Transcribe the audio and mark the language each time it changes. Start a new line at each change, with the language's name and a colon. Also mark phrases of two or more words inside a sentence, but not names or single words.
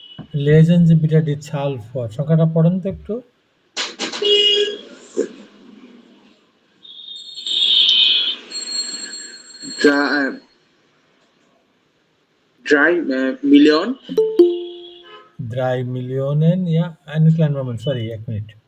German: lesen Sie bitte die Zahl vor।
Bangla: সংখ্যাটা পড়েন তো একটু।
German: Drei Million, 3 Millionen, ja, einen kleinen Moment, sorry, 1 Minute।